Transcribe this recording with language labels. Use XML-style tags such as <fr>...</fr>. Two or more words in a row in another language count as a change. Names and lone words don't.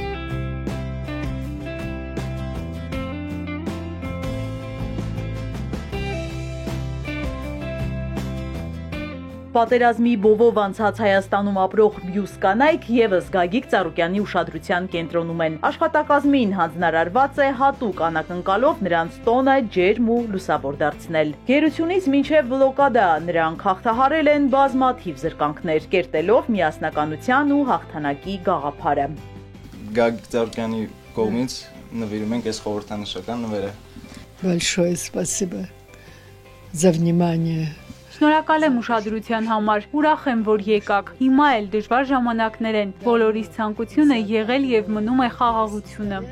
<hy>Պատերազմի բովով անցած Հայաստանում ապրող մյուս կանայք եւս Գագիկ Ծառուկյանի ուշադրության կենտրոնում են։ Աշխատակազմին հանձնարարված է հատուկ անակնկալով նրանց տոնը ջերմ ու լուսավոր դարձնել։ Գերությունից մինչև բլոկադա նրանք հաղթահարել են բազմաթիվ զրկանքներ, կերտելով միասնականության ու հաղթանակի գաղափարը։ Գագիկ Ծառուկյանի կողմից նվիրում ենք այս խորհրդանշական նվերը։</hy> <ru>Большое спасибо за внимание.</ru> <hy>Շնորհակալ եմ ուշադրության համար, ուրախ եմ, որ եկաք, հիմա էլ դժվար ժամանակներ են, բոլորիս ցանկությունը եղել և մնում է խաղաղությունը։</hy>